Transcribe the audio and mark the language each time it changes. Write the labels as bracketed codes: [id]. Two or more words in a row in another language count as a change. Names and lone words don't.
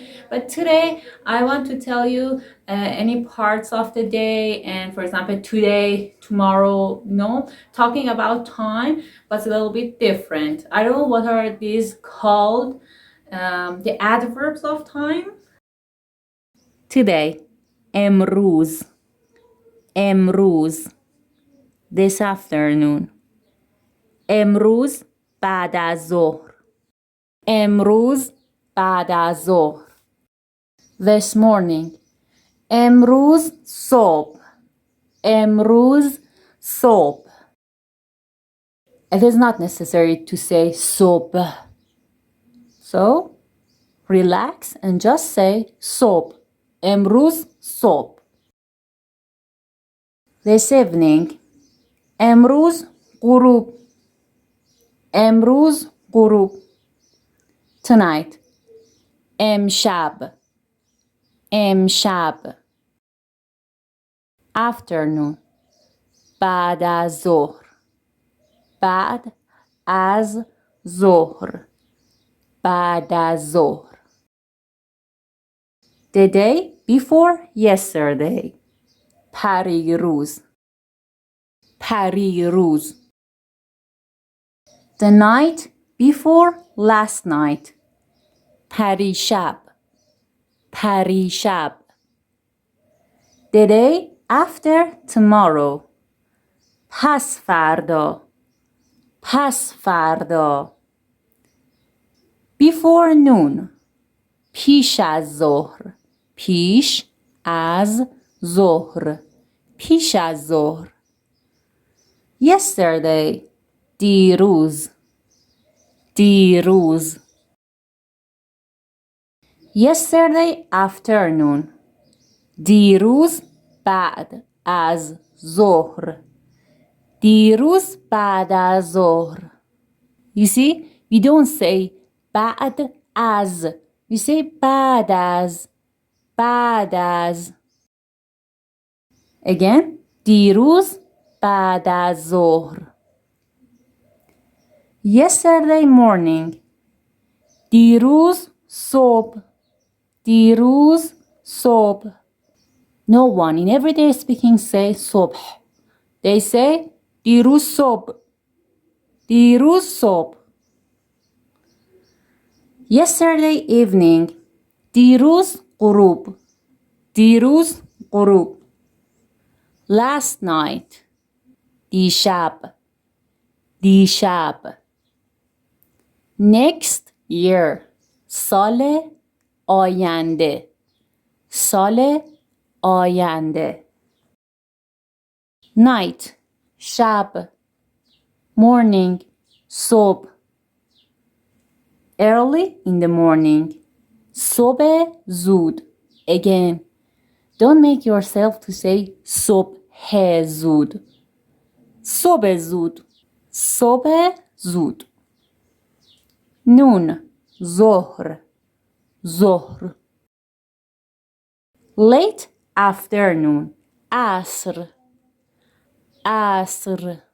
[en] But today, I want to tell you any parts of the day, and for example, today, tomorrow, talking about time, but a little bit different. I don't know what are these called, the adverbs of time. Today, [fa] امروز, امروز, [en] this afternoon. [fa] امروز بعد از ظهر. امروز بعد از ظهر. [en] This morning. [fa] امروز صبح. امروز صبح. [en] It is not necessary to say صبح. So, relax and just say صبح. [fa] امروز صبح. [en] This evening. [fa] امروز غروب. امروز غروب. [en] Tonight. امشب. [fa] امشب. Afternoon. بعد از ظهر. بعد از ظهر. بعد از ظهر. [en] The day before yesterday. [fa] پریروز. پریروز. [en] The night before last night. [fa] پریشب. پریشب. [en] The day after tomorrow. [fa] پس فردا. پس فردا. [en] Before noon. [fa] پیش از ظهر. پیش از ظهر. پیش از ظهر. Yesterday. دیروز. دیروز. [en] Yesterday afternoon. [fa] دیروز بعد از ظهر. دیروز بعد از ظهر. [en] You see, we don't say [fa] بعد از. [en] We say [fa] بعد از. بعد از. Again, دیروز بعد از ظهر. [en] Yesterday morning. [fa] دیروز صبح. دیروز صبح. [en] No one in everyday speaking say صبح. They say [fa] دیروز صبح. دیروز صبح. [en] Yesterday evening. [fa] دیروز غروب. دیروز غروب. [en] Last night. [fa] دیشب. دیشب. [en] Next year. [fa] سال آینده. سال آینده. [en] Night. شب. Morning. صبح. Early in the morning. [fa] صبح زود. [en] Again, don't make yourself to say [fa] صبح زود. صبح زود. صبح زود. [en] Noon. ظهر. ظهر. Late afternoon. [fa] عصر. عصر.